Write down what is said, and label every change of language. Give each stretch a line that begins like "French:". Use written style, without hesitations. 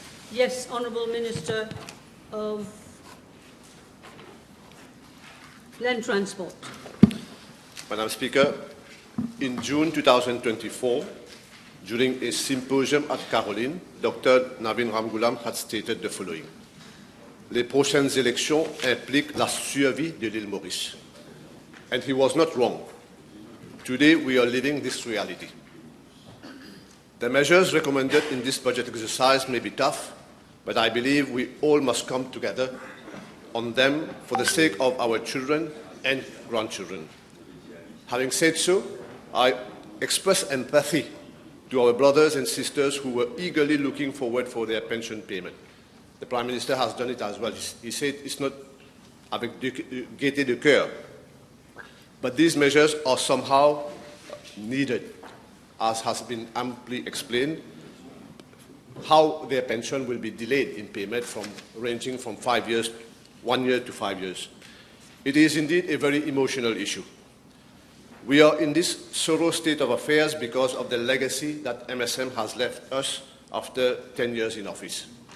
English: Yes, Honourable Minister of Land Transport. Madam Speaker, in June 2024, during a symposium at Caroline, Dr. Navin Ramgoolam had stated the following.
French: Les prochaines élections impliquent la survie de l'île Maurice.
English: And he was not wrong. Today we are living this reality. The measures recommended in this budget exercise may be tough, but I believe we all must come together on them for the sake of our children and grandchildren. Having said so, I express empathy to our brothers and sisters who were eagerly looking forward for their pension payment. The Prime Minister has done it as well. He said it's not
French: avec gaieté de cœur.
English: But these measures are somehow needed, as has been amply explained, how their pension will be delayed in payment ranging from 5 years, 1 year to 5 years. It is indeed a very emotional issue. We are in this sorrow state of affairs because of the legacy that MSM has left us after 10 years in office.